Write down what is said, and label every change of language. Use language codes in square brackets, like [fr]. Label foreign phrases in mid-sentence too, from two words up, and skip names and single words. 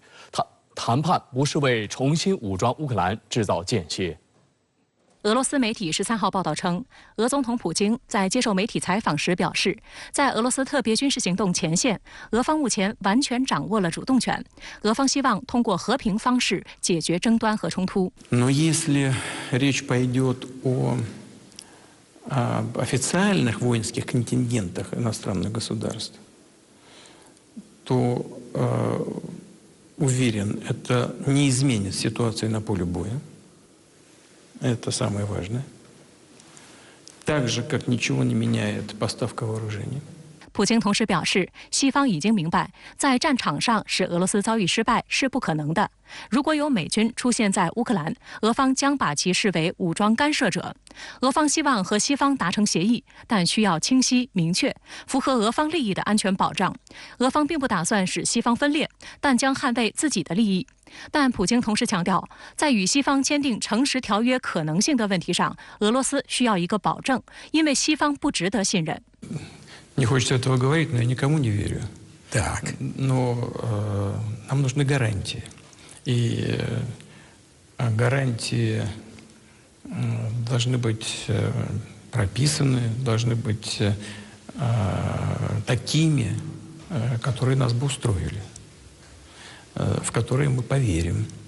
[zh] 谈判不是为重新武装乌克兰制造间歇。俄罗斯媒体13号报道称，俄总统普京在接受媒体采访时表示，在俄罗斯特别军事行动前线，俄方目前完全掌握了主动权。俄方希望通过和平方式解决争端和冲突。 [ru] Но если речь пойдет о официальных воинских контингентах иностранных государств, то уверен, это не изменит ситуацию на поле боя. Это самое важное. Так же, как ничего не меняет поставка вооружений. [zh] 普京同时表示，西方已经明白，在战场上使俄罗斯遭遇失败是不可能的。如果有美军出现在乌克兰，俄方将把其视为武装干涉者。俄方希望和西方达成协议，但需要清晰明确、符合俄方利益的安全保障。俄方并不打算使西方分裂，但将捍卫自己的利益。但普京同时强调，在与西方签订诚实条约可能性的问题上，俄罗斯需要一个保证，因为西方不值得信任。 [ru] Не хочется этого говорить, но я никому не верю. Так. Но нам нужны гарантии. И гарантии должны быть прописаны, должны быть такими, которые нас бы устроили, в которые мы поверим.